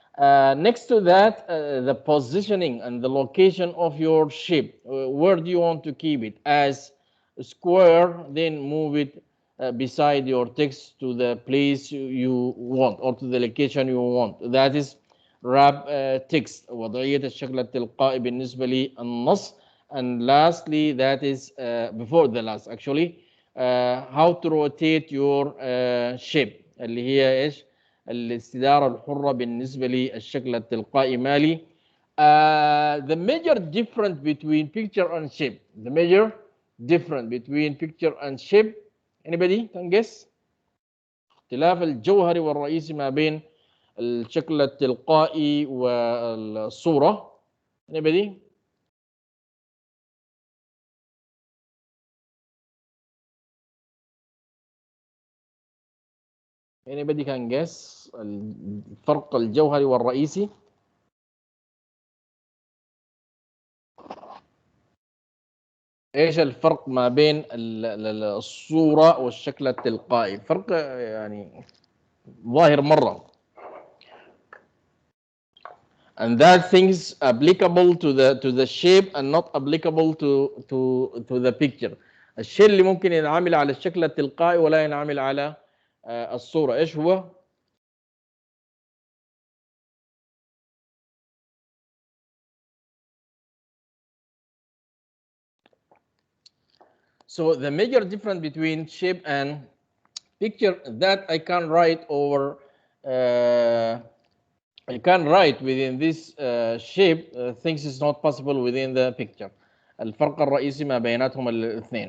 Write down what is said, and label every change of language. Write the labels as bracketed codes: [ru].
[en] Next to that, the positioning and the location of your shape. Where do you want to keep it? As square, then move it beside your text to the place you want or to the location you want. That is wrap text. [ar] وضعية الشكل التلقائي بالنسبة للنص. [en] And lastly, that is before the last actually, how to rotate your shape [ar] اللي هي ايش؟ الاستدارة الحرة بالنسبة للشكل التلقائي مالي. [en] The major difference between picture and shape. The major difference between picture and shape. Anybody can guess? [ar] اختلاف الجوهري والرئيسي ما بين الشكل التلقائي والصورة. [en] Anybody? Anybody can guess [ar] الفرق الجوهري والرئيسي؟ ايش الفرق ما بين الصورة والشكل التلقائي؟ فرق يعني ظاهر مرة. [en] And that things applicable to the shape and not applicable to the picture. [ar] الشيء اللي ممكن ينعمل على الشكل التلقائي ولا ينعمل على الصورة ايش هو؟ [en] So the major difference between shape and picture that I can write over I can write within this shape things is not possible within the picture. [ar] الفرق الرئيسي ما بيناتهم الاثنين.